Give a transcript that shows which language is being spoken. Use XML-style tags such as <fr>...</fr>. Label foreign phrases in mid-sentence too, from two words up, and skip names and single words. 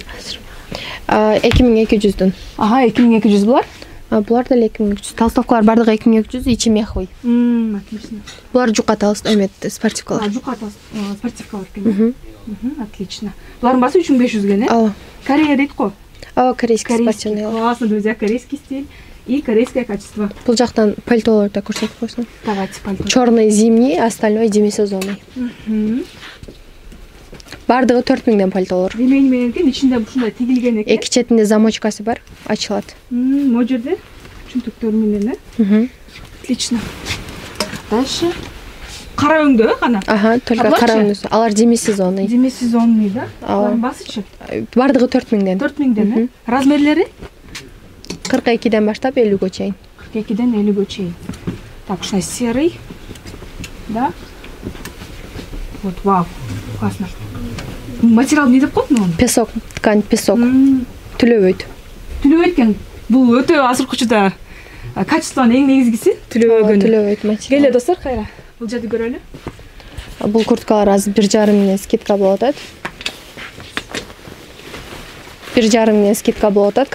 <ky>2200дон. Ага, 2200 булар. Булар деле 2200. Толстовкалар бардыгы 2200, ичи меховый.</ky> <ru>Отлично.</ru> <ky>Булар жука спортивкалар. Жука спортивкалар экен. Отлично. Булардын баасы 3500 ген, э? Ооба. Корея дейт го. Ооба,</ky> <ru>корейский спортивный. Классно, друзья, корейский стиль и корейское качество.</ru> <ky>Бул жактан пальтолорду да көрсөтүп койсоң.</ky> <ru>Давайте пальто. Черный зимний, остальной демисезонный.</ru> <ky>Бардыгы 4000ден пальтолор. Ремень менен экен, ичинде ушундай тигилген экен. Эки четинде замочкасы бар, ачылат. Могу жерде чүнтүктөр менен, э?</ky> <ru>Отлично. Дальше.</ru> <ky>Кара өңдө, э, кана? Ага, только кара өңдөсү. Алар демисезонный.</ky> <ru>Демисезонный, да?</ru> <ky>Алардын баасычы? Бардыгы 4000ден. 4000ден, э? Размерлери? 42ден баштап 50ге чейин. 42ден 50ге чейин. Так, ушундай серый.</ky> <ru>Да? Вот, вау. Классно.</ru> <ky>Материал не деп коюптун ону?</ky> <ru>Песок, ткань, песок.</ru> <ky>Төлөбөйт. Төлөбөйт экен. Бул өтө азыркы учурда качествонун эң негизгиси төлөбөгөнү. Төлөбөйт материал. Келе достор, кайра. Бул жерди көрөлү. Бул курткалар азыр 1,5 мыңдан скидка болуп атат. 1,5 мыңдан скидка болуп атат.</ky>